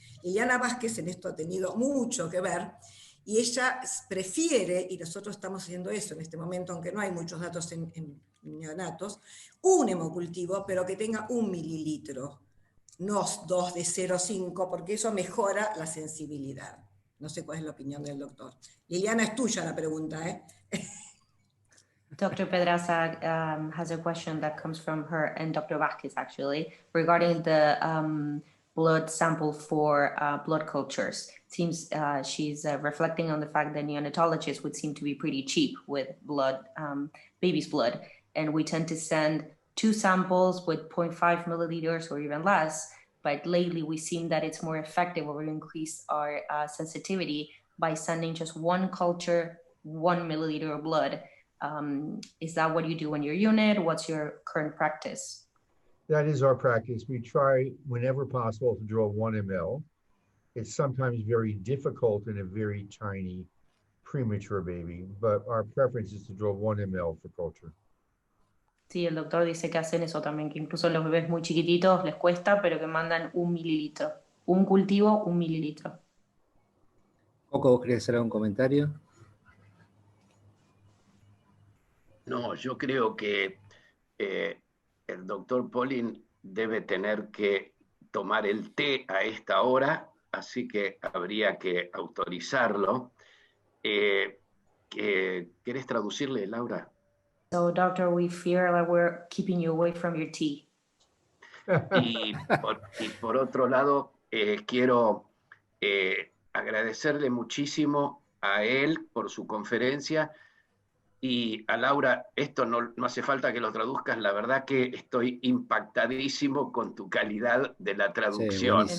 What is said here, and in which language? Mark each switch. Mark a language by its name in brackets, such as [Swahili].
[Spanish] Liliana Vázquez en esto ha tenido mucho que ver y ella prefiere, y nosotros estamos haciendo eso en este momento, aunque no hay muchos datos en neonatos, un hemocultivo, pero que tenga 1 mililitro, no 2 de 0,5, porque eso mejora la sensibilidad. No sé cuál es la opinión del doctor. Liliana, es tuya la pregunta, ¿eh? [English] Dr. Pedraza has a question that comes from her and Dr. Vázquez actually regarding the blood sample for blood cultures. It seems she's reflecting on the fact that neonatologists would seem to be pretty cheap with blood, baby's blood, and we tend to send 2 samples with 0.5 milliliters or even less, but lately we seem that it's more effective or we increase our sensitivity by sending just 1 culture, 1 milliliter of blood. Is that what you do in your unit? What's your current practice? That is our practice. We try whenever possible to draw 1 ml. It's sometimes very difficult in a very tiny premature baby, but our preference is to draw 1 ml for culture. [Spanish] Sí, el doctor dice que hacen eso también, que incluso los bebés muy chiquititos les cuesta, pero que mandan 1 mililitro. Un cultivo, 1 mililitro. Coco, ¿vos querés hacer algún comentario? No, yo creo que el doctor Polin debe tener que tomar el té a esta hora, así que habría que autorizarlo. ¿Querés traducirle, Laura? [English] So, doctor, we fear that we're keeping you away from your tea. [Spanish] Y por otro lado, quiero agradecerle muchísimo a él por su conferencia y a Laura, esto no hace falta que lo traduzcas, la verdad que estoy impactadísimo con tu calidad de la traducción.